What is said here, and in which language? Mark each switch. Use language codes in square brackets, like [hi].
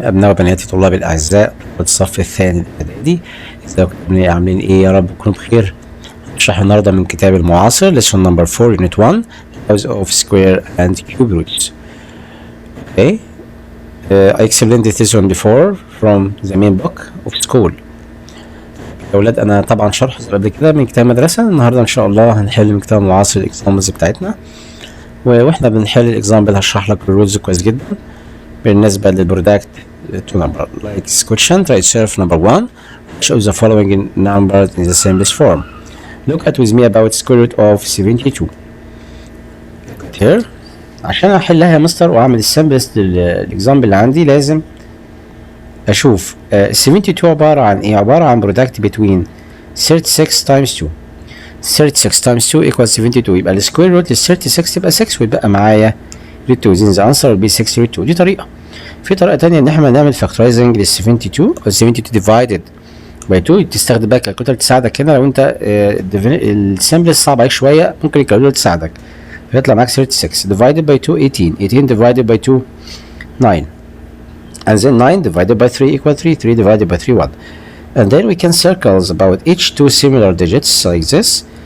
[ar] أبناء وبناتي طلاب الأعزاء الصف الثاني الإعدادي، ازيكم عاملين إيه؟ يا رب تكونوا بخير. هنشرح النهارده من كتاب المعاصر [en] lesson number 4 unit 1 house of square and cube roots. Okay, I explained this one before from the main book of school. [ar] يا أولاد أنا طبعا شرح قبل كده من كتاب مدرسة. النهارده إن شاء الله هنحل من كتاب المعاصر الإكزامبلز بتاعتنا، واحنا بنحل الإكزامبل هشرح لك الرولز كويس جدا. بالنسبة للبرودكت [en] to number like this question, try itself number 1 which of the following numbers in the simplest form. Look at with me about square root of 72 here. [ar] عشان احلها يا مستر واعمل السمبلست للاكزامبل اللي عندي لازم اشوف 72 عبارة عن ايه. عبارة عن برودكت [en] between 36 times 2. 36 times 2 equals 72. [ar] يبقى السكوير روت لل 36 تبقى 6 ويتبقى معايا [en] root 2. then the answer will be 6 root 2. [ar] دي طريقة. في طريقة تانية ان احنا نعمل factorizing لل 72 او [en] 72 divided by 2. [ar] تستخدم بقى كالكوليتر تساعدك هنا لو انت السامبل صعب عليك شوية، ممكن الكالكوليتر تساعدك فيطلع معاك [en] 36 divided by 2 18 divided by 2 9 and then 9 divided by 3 equal 3 divided by 3 1 and then we can circles about each two similar digits like this.